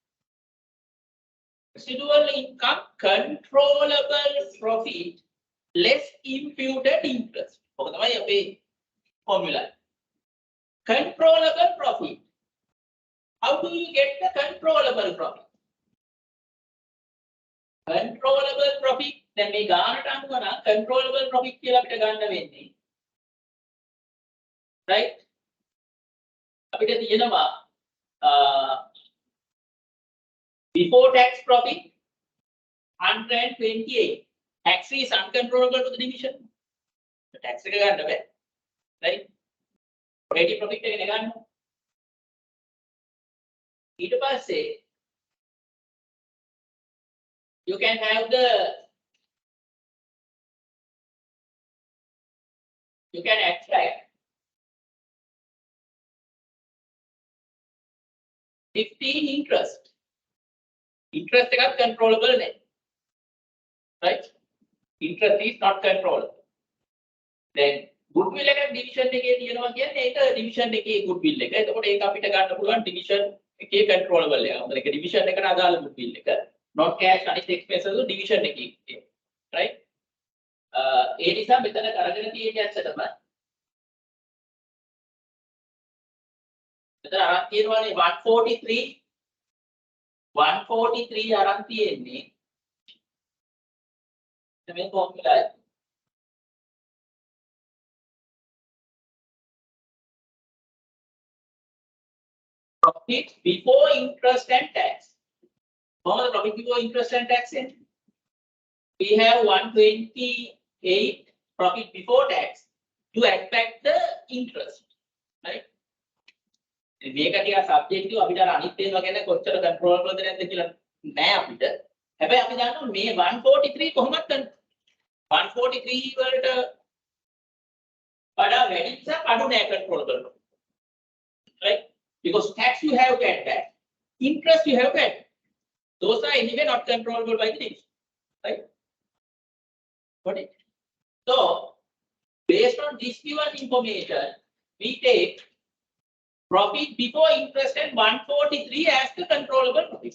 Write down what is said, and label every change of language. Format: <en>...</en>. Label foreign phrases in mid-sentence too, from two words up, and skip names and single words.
<en>Residual income controllable profit less imputed interest.</en> <si>ඔක තමයි අපේ formula.</si> <en>Controllable profit. How do you get the controllable profit? Controllable profit</en> <si>දැන් මේ ගානට අනුව නම්</si> <en>controllable profit</en> <si>කියලා අපිට ගන්න වෙන්නේ. Right? අපිට තියෙනවා</si> <en>before tax profit</en> <si>128.</si> <en>Tax is uncontrollable to the division. The tax</en> <si>එක ගන්න බෑ.</si> <en>Right? Operating profit</en> <si>එක ගන්න. ඊට පස්සේ</si> <en>you can have the you can extract 15 interest.</en> <si>Interest එකත් controllable නේ. Right?</si> <en>Interest is not controllable. Then goodwill</en> <si>එක division එකේ තියෙනවා කියන්නේ ඒක division එකේ goodwill එක. එතකොට ඒක අපිට ගන්න පුළුවන් division එකේ controllable එක. මොකද ඒක division එකට අදාළ goodwill එක.</si> <en>Not cash</en> <si>අනිත්</si> <en>expenses division</en> <si>එකේ. Right? ඒ නිසා මෙතන කරගෙන තියෙන්නේ ඇත්තටම මෙතන අරන් තියෙනවානේ 143 අරන් තියෙන්නේ මේ formula එක.</si> <en>Profit before interest and tax. What is profit before interest and tax? We have 128 profit before tax to expect the interest. Right?</en> <si>මේක ටික සබ්ජෙක්ටිව් අපිට අර අනිත් ඒවා ගැන කොච්චර කන්ට්‍රෝලබල්ද නැද්ද කියලා නෑ අපිට. හැබැයි අපි දන්නවා මේ 143 කොහොමද 143 වලට වඩා වැඩි නිසා අඩු නෑ කන්ට්‍රෝලබල්. Right?</si> <en>Because tax you have to add back. Interest you have to add. Those are anyway not controllable by the division. Right? Got it? So, based on this given information, we take profit before interest and 143 as the controllable profit.</en>